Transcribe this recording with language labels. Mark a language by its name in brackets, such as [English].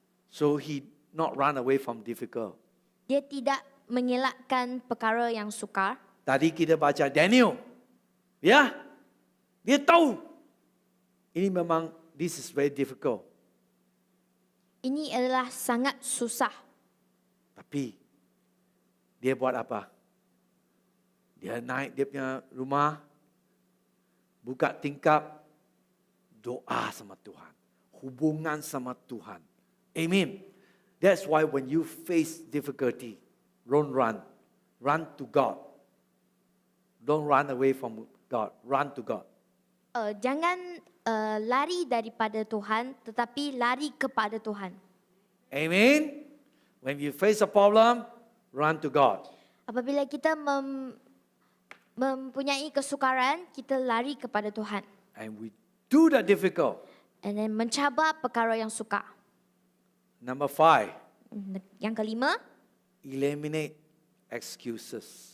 [English] So he not run away from difficult. [Malay] Dia tidak mengelakkan perkara yang sukar. Tadi kita baca Daniel. Ya? Dia tahu. Ini memang, [English] this is very difficult. [Malay] Ini adalah sangat susah. Tapi, dia buat apa? Dia naik dia punya rumah, buka tingkap, doa sama Tuhan. Hubungan sama Tuhan. Amen. [English] That's why when you face difficulty, don't run. Run to God. Don't run away from God. Run to God. [Malay] Jangan lari daripada Tuhan, tetapi lari kepada Tuhan. Amen. [English] When you face a problem, run to God. [Malay] Apabila kita mempunyai kesukaran, kita lari kepada Tuhan. [English] And we do the difficult. And then [Malay] mencabar perkara yang sukar. [English] Number 5, [Malay] Yang kelima, [English] eliminate excuses.